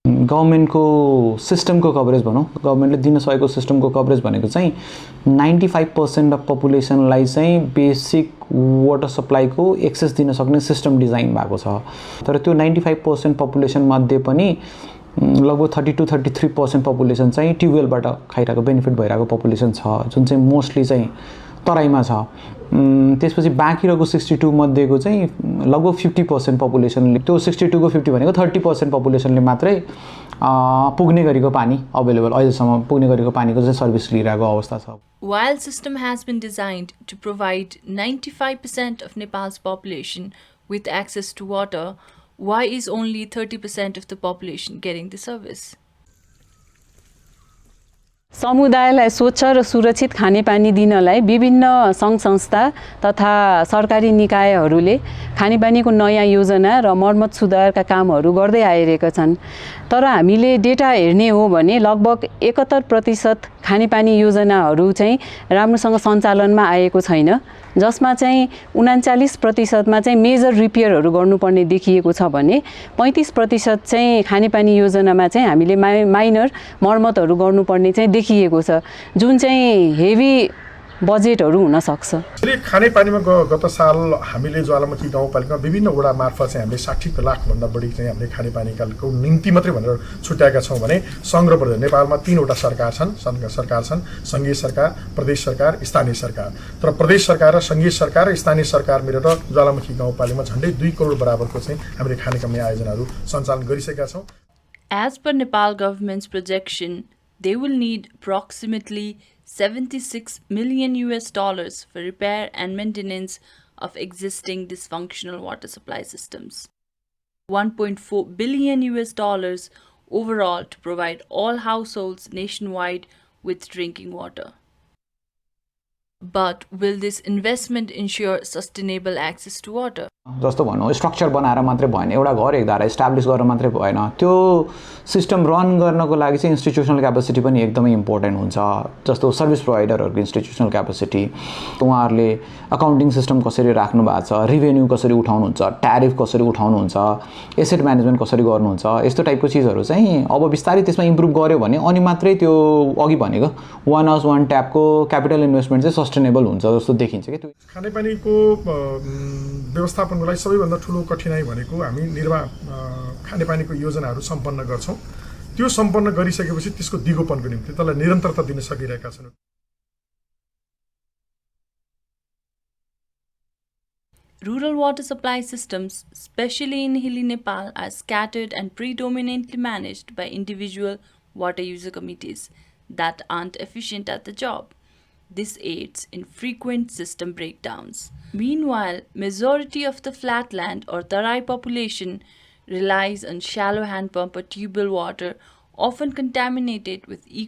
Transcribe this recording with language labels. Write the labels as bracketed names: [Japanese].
[Nepali] गभर्नमेन्टको सिस्टमको कभरेज भनौँ गभर्नमेन्टले दिन सकेको सिस्टमको कभरेज भनेको चाहिँ 95% अफ पपुलेसनलाई चाहिँ बेसिक वाटर सप्लाईको एक्सेस दिन सक्ने सिस्टम डिजाइन भएको छ तर त्यो 95% पपुलेसन मध्ये पनि लगभग 32-33% पपुलेसन चाहिँ ट्युबवेलबाट खाइरहेको बेनिफिट भइरहेको पपुलेसन छ जुन चाहिँ मोस्टली चाहिँ तराईमा छ त्यसपछि बाँकी रहेको 62 मध्येको चाहिँ लगभग 50% पपुलेसनले त्यो 62 को 50 भनेको 30% पपुलेसनले मात्रै पुग्ने गरेको पानी अवेलेबल अहिलेसम्म पुग्ने गरेको पानीको चाहिँ सर्भिस लिइरहेको अवस्था छ [English] While system has been designed to provide 95% of Nepal's population with access to water, why is only 30% of the population getting the service? [Nepali] समुदायलाई स्वच्छ र सुरक्षित खानेपानी दिनलाई विभिन्न सङ्घ संस्था तथा सरकारी निकायहरूले खानेपानीको नयाँ योजना र मर्मत सुधारका कामहरू गर्दै आइरहेका छन् तर हामीले डेटा हेर्ने हो भने लगभग 71% खानेपानी योजनाहरू चाहिँ राम्रोसँग सञ्चालनमा आएको छैन, जसमा चाहिँ 39% चाहिँ मेजर रिपेयरहरू गर्नुपर्ने देखिएको छ भने 35% चाहिँ खानेपानी योजनामा चाहिँ हामीले माइनर मर्मतहरू गर्नुपर्ने चाहिँ देखिएको छ, जुन चाहिँ हेभी बजेटहरू हुन सक्छ। खानेपानीमा गत साल हामीले ज्वालामुखी गाउँपालिकामा विभिन्न वडा मार्फत चाहिँ हामीले 60 लाख भन्दा बढी चाहिँ हामीले खानेपानीको निम्ति मात्रै भनेर छुट्याएका छौँ भने संग्रह प्रदेश नेपालमा 3वटा सरकार छन्, संघीय सरकार, प्रदेश सरकार, स्थानीय सरकार। तर प्रदेश सरकार र संघीय सरकार र स्थानीय सरकार मिलेर ज्वालामुखी गाउँपालिकामा झन्डै 2 करोड बराबरको चाहिँ हामीले खानेपानी आयोजनाहरू सञ्चालन गरिसकेका छौँ। [English] As per Nepal government's projection, they will need approximately $76 million for repair and maintenance of existing dysfunctional water supply systems. $1.4 billion overall to provide all households nationwide with drinking water. But will this investment ensure sustainable access to water? [Nepali] जस्तो भनौँ structure बनाएर मात्रै भएन, एउटा घर एकधारा establish गरेर मात्रै भएन, त्यो सिस्टम रन गर्नको लागि चाहिँ इन्स्टिट्युसनल क्यापेसिटी पनि एकदमै इम्पोर्टेन्ट हुन्छ। जस्तो सर्भिस प्रोभाइडरहरूको इन्स्टिट्युसनल क्यापेसिटी, उहाँहरूले अकाउन्टिङ सिस्टम कसरी राख्नु भएको छ, रिभेन्यू कसरी उठाउनुहुन्छ, ट्यारिफ कसरी उठाउनुहुन्छ, एसेट म्यानेजमेन्ट कसरी गर्नुहुन्छ, यस्तो टाइपको चिजहरू चाहिँ अब बिस्तारै त्यसमा इम्प्रुभ गर्यो भने अनि मात्रै त्यो अघि भनेको 1 हाउस 1 ट्यापको क्यापिटल इन्भेस्टमेन्ट चाहिँ सस्टेनेबल हुन्छ जस्तो देखिन्छ के। खानेपानीको व्यवस्थापनको लागि सबैभन्दा ठुलो कठिनाइ भनेको हामी खानेपानीको योजनाहरू सम्पन्न गर्छौँ, त्यो सम्पन्न गरिसकेपछि त्यसको दिगोपनको निम्ति त्यसलाई निरन्तरता दिन सकिरहेका छन्। [English] Rural water supply systems, especially in hilly Nepal, are scattered and predominantly managed by individual water user committees that aren't efficient at the job. This aids in frequent system breakdowns. Meanwhile, majority of the flatland or Tarai population relies on shallow hand pump or tubewell water, often contaminated with E.